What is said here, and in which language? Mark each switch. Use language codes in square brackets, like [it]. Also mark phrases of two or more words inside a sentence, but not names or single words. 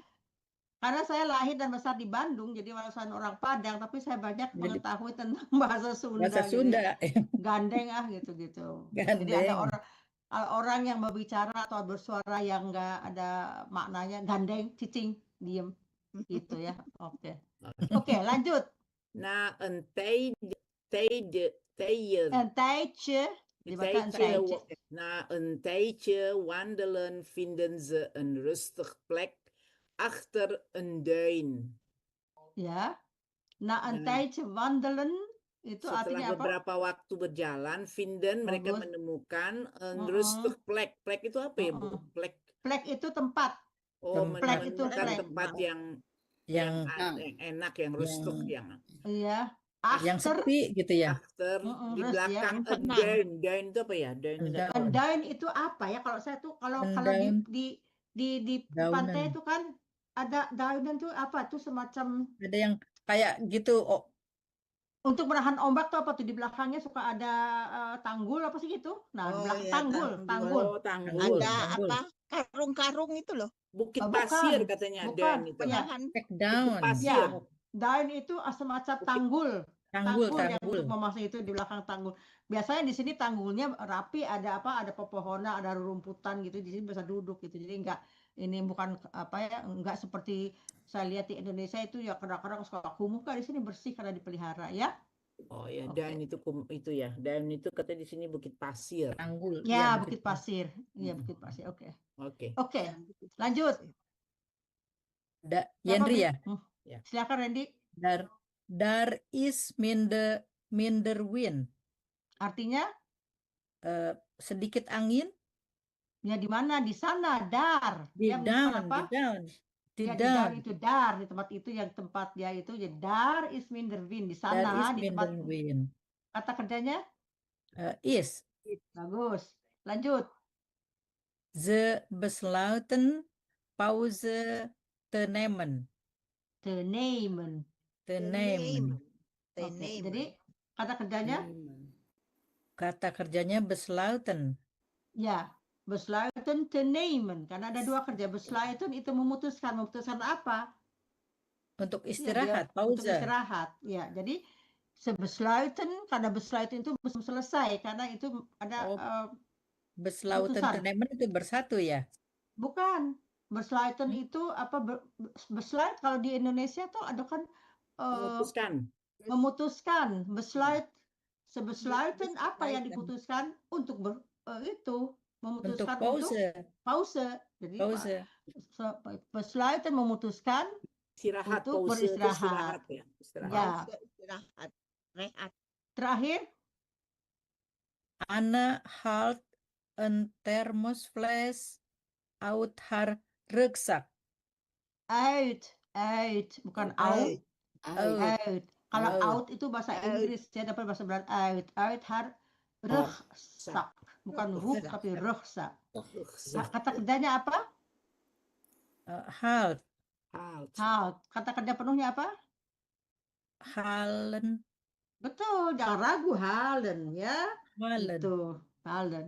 [id] karena saya lahir dan besar di Bandung, jadi walaupun orang Padang, tapi saya banyak mengetahui tentang bahasa Sunda. Bahasa gitu ya. Sunda. Gandeng gitu-gitu. Jadi Gandeng. ada orang yang berbicara atau bersuara yang enggak ada maknanya, gandeng, cicing, diem, gitu ya. Oke, lanjut. [nl] Na een tijdje. Een tijdje. Dibaca een tijdje. Na een tijdje wandelen vinden ze een rustig plek achter een duin. Ya. Na een [id] Ya. [nl] tijdje wandelen itu [id] Setelah artinya apa? beberapa waktu berjalan, mereka Bagus. menemukan [nl] rustig plek. [id] Plek itu apa ya, Bu? Plek. Plek itu tempat. Oh, Plek itu menemukan plek. tempat yang enak, yang rustig, yang Iya. Yang sepi gitu ya. achter di terus belakang ya, duin. Duin itu apa ya? Duin itu apa? Daun itu apa ya? Kalau saya tuh kalau Daun. di Daunan. pantai itu kan ada daunan tuh apa tuh semacam Ada yang kayak gitu. Oh, untuk menahan ombak tuh apa tuh di belakangnya suka ada tanggul apa sih gitu? Nah, Oh, belakang iya, tanggul. Oh, tanggul. Ada Tanggul. apa? Karung-karung itu loh. Bukit Bukan. pasir katanya Bukan. Daun itu. Ya. Penahan. [en] take down. [id] Pasir. Ya. Daun itu semacam tanggul. Tanggul, Tanggul yang tanggul. untuk memasak itu di belakang tanggul. Biasanya di sini tanggulnya rapi, ada apa? Ada pepohonan, ada rumputan gitu. Di sini bisa duduk gitu. Jadi enggak, ini bukan apa ya, enggak seperti saya lihat di Indonesia itu ya kadang-kadang suka kumuh. Di sini bersih karena dipelihara ya. Oh ya, Oke. daun itu ya. Daun itu katanya di sini bukit pasir. Tanggul. Ya, Iya, Bukit Pasir. Iya, Mm-mm. Bukit Pasir. Oke. Oke. Oke, lanjut. Siapa, Yandri Bri? ya. Ya. Silakan Randy. [nl] Daar is minder wind. [id] Artinya Sedikit angin. ya di mana? Di sana, dar. Di Dia menunjukkan down, apa? di down. Di Ya, di down. down itu dar, di tempat itu yang tempat dia itu ya [nl] dar is minder wind [id] di Daar sana is di tempat [nl] minder wind. [id] kata kerjanya Is. bagus. Lanjut. [nl] Ze besluiten pauze te nemen. [en] The name. [nl] Te nemen. [id] Oke, jadi kata kerjanya Kata kerjanya besluiten. ya [nl] besluiten te nemen [id] karena ada dua kerja. Besluiten itu memutuskan apa? Untuk Ya, istirahat, dia untuk pauze. istirahat. Ya, jadi sebesluiten karena besluiten itu belum selesai karena itu ada [nl] Besluiten te [id] putusan. nemen itu bersatu ya. Bukan. Besluiten itu apa? Besluit kalau di Indonesia tuh ada kan memutuskan. Besluit. Sebesluiten apa yang diputuskan untuk itu memutuskan untuk pause. Jadi Pauze. besluiten memutuskan Istirahat, untuk pause itu beristirahat. istirahat ya. Istirahat. Ya. Istirahat. Rehat. Terakhir, [nl] Anne haalt een thermosfles uit haar rugzak. [id] uit, bukan out. Uit. Kalau Out. out itu bahasa Inggris, saya dapat bahasa Belanda [nl] uit haar rugzak. [id] Bukan rug tapi rugzak. Kata kerjanya apa? Haalt. Halt. Kata kerja penuhnya apa? Halen. Betul, jangan ragu, halen ya. Halen. Itu, halen.